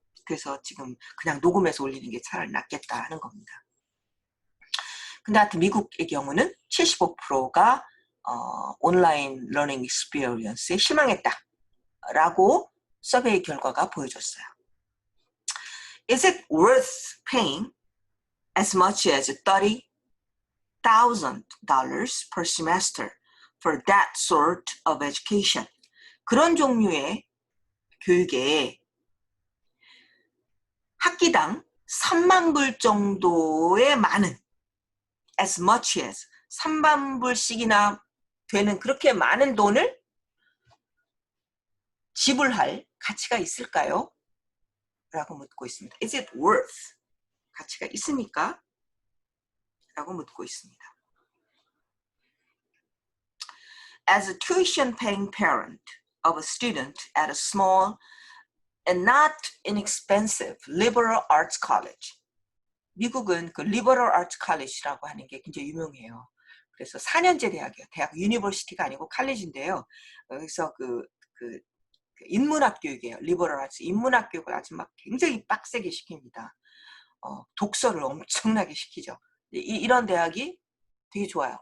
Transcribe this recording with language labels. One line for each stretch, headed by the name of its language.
Korean: 그래서 지금 그냥 녹음해서 올리는 게 차라리 낫겠다 하는 겁니다. 근데 하여튼 미국의 경우는 75%가 온라인 러닝 익스피리언스에 실망했다라고 서베이 결과가 보여줬어요.
English: Is it worth paying as much as $30,000 per semester for that sort of education?
Korean: 그런 종류의 교육에 학기당 3만 불 정도의 많은
English: as much as
Korean: 3만 불씩이나 되는 그렇게 많은 돈을 지불할 가치가 있을까요? 라고 묻고 있습니다.
English: Is it worth?
Korean: 가치가 있습니까? 라고 묻고 있습니다.
English: As a tuition paying parent of a student at a small and not inexpensive liberal arts college.
Korean: 미국은 그 liberal arts college라고 하는 게 굉장히 유명해요. 그래서 4년제 대학이에요. 대학 유니버시티가 아니고 칼리지인데요. 그래서 그 인문학 교육이에요. liberal arts 인문학 교육을 아주 막 굉장히 빡세게 시킵니다. 독서를 엄청나게 시키죠. 이런 대학이 되게 좋아요.